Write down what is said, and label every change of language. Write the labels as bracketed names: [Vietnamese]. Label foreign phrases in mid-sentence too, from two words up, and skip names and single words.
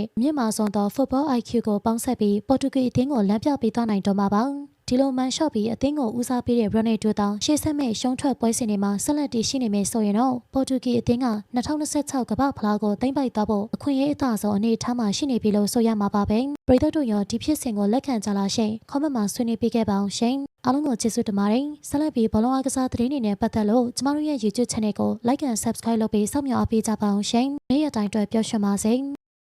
[Burmese] မြင့်မားဆုံးသော [English] football IQ [Burmese] ကိုပေါင်းစပ်ပြီးပေါ်တူဂီအသင်းကိုလမ်းပြပေးသွားနိုင်တော့မှာပါ။ဒီလိုမန်ရှော့ပြီးအသင်းကိုဦးစားပေးတဲ့ရိုနယ်ဒိုတောင်ရှေ့ဆက်မဲ့ရှုံးထွက်ပွဲစဉ်တွေမှာဆက်လက်တည်ရှိနေမယ်ဆိုရင်တော့ပေါ်တူဂီအသင်းက2026ကမ္ဘာဖလားကိုသိမ်းပိုက်သွားဖို့အခွင့်အရေးအသာဆုံးအနေအထားမှာရှိနေပြီလို့ဆိုရမှာပါပဲပရိသတ်တို့ရောဒီဖြစ်စဉ်ကိုလက်ခံကြလားရှင်။ comment မှာဆွေးနွေးပေးခဲ့ပါအောင်ရှင်။အားလုံးကိုကျေးဇူးတင်ပါတယ်။ဆက်လက်ပြီးဘောလုံးအားကစားသတင်းတွေနဲ့ပတ်သက်လို့ကျမတို့ရဲ့ YouTube channel ကို [English] like and subscribe [Burmese] လုပ်ပြီးစောင့်မျှော်အားပေးကြပါအောင်ရှင်။နေ့ရက်တိုင်းအတွက်ပျော်ရွှင်ပါစေ။